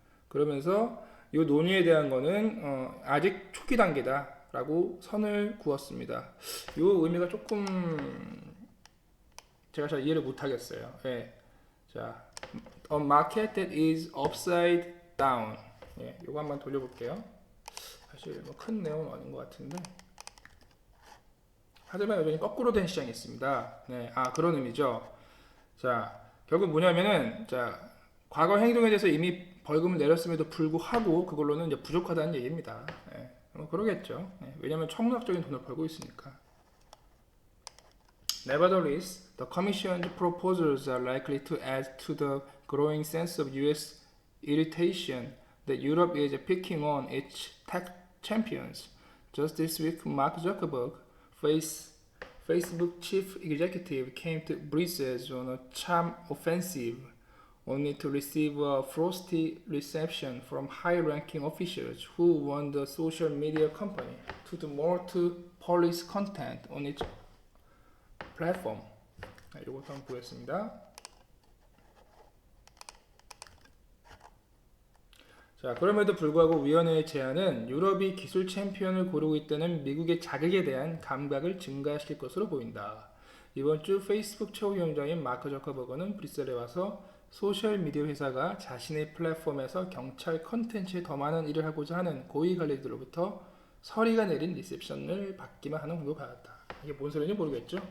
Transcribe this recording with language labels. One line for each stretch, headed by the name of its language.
Korean: 그러면서 이 논의에 대한 거는 아직 초기 단계다라고 선을 그었습니다. 이 의미가 조금 제가 잘 이해를 못하겠어요. 예.
English: 자, a market that is upside down.
Korean: 예, 이거 한번 돌려볼게요. 사실 뭐 큰 내용은 아닌 것 같은데. 하지만 여전히 거꾸로 된 시장이 있습니다. 네, 그런 의미죠. 자, 결국 뭐냐면은, 자, 과거 행동에 대해서 이미 벌금을 내렸음에도 불구하고 그걸로는 이제 부족하다는 얘기입니다. 네, 뭐 그러겠죠. 네, 왜냐하면 천문학적인 돈을 벌고 있으니까.
English: Nevertheless, the Commission's proposals are likely to add to the growing sense of U.S. irritation that Europe is picking on its tech champions. Just this week, Mark Zuckerberg, Facebook chief executive, came to Brussels on a charm offensive, only to receive a frosty reception from high-ranking officials who want the social media company to do more to police content on its platform.
Korean: 이것도 한번 보겠습니다. 자, 그럼에도 불구하고 위원회의 제안은 유럽이 기술 챔피언을 고르고 있다는 미국의 자극에 대한 감각을 증가시킬 것으로 보인다. 이번 주 페이스북 최고위원장인 마크 저커버거는 브뤼셀에 와서 소셜미디어 회사가 자신의 플랫폼에서 경찰 컨텐츠에 더 많은 일을 하고자 하는 고위 관리들로부터 서리가 내린 리셉션을 받기만 하는 공격을 받았다. 이게 뭔 소리인지 모르겠죠?